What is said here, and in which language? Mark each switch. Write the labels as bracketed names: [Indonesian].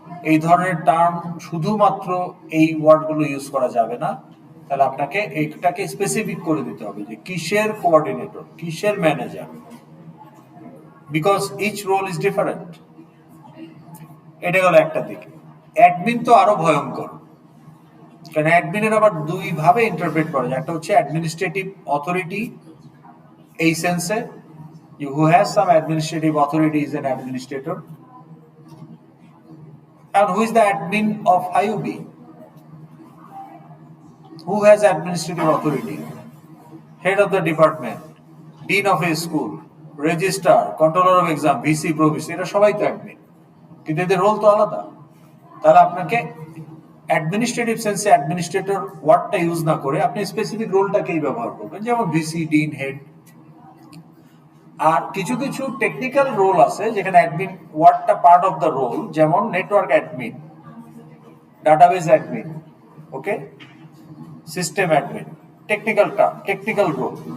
[Bangla] এই ধরনের টার্ম শুধুমাত্র এই ওয়ার্ডগুলো ইউজ করা যাবে না, তাহলে আপনাকে এটাকে স্পেসিফিক করে দিতে হবে যে কিসের কোঅর্ডিনেটর, কিসের manager, [English] Because each role is different. [Bangla] এটা গেল একটা দিক। অ্যাডমিন তো আরো ভয়ঙ্কর, কারণ অ্যাডমিনের আবার দুই ভাবে ইন্টারপ্রেট করা যায়। একটা হচ্ছে অ্যাডমিনিস্ট্রেটিভ অথরিটি, এই সেন্সে [English] who has some administrative authority is an administrator, and who is the admin of IUB, who has administrative authority, head of the department, dean of a school, registrar, controller of exam, VC, provisy, [Bangla] এরা সবাই তো admin, কিন্তু এদের role তো আলাদা। তাহলে আপনাকে administrative সেন্সে অ্যাডমিনিস্ট্রেটর ওয়ার্ডটা ইউজ না করে আপনি স্পেসিফিক রোলটাকেই ব্যবহার করবেন, যেমন ভিসি, ডিন, হেড। আর কিছু কিছু টেকনিক্যাল রোল আছে যেখানে অ্যাডমিন ওয়ার্ডটা পার্ট অফ দ্য রোল, যেমন নেটওয়ার্ক অ্যাডমিন, ডাটাবেস অ্যাডমিন, ওকে, সিস্টেম অ্যাডমিন, টেকনিক্যাল রোল।